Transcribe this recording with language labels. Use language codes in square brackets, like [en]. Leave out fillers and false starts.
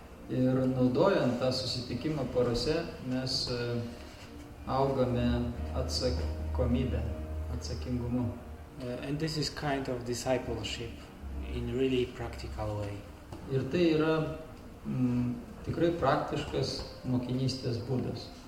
[lt] Ir naudojant tą susitikimą porose, mes augame atsakomybę, atsakingumu. [en] And this is kind of discipleship in really practical way. [lt] Ir tai yra tikrai praktiškas mokinystės būdas.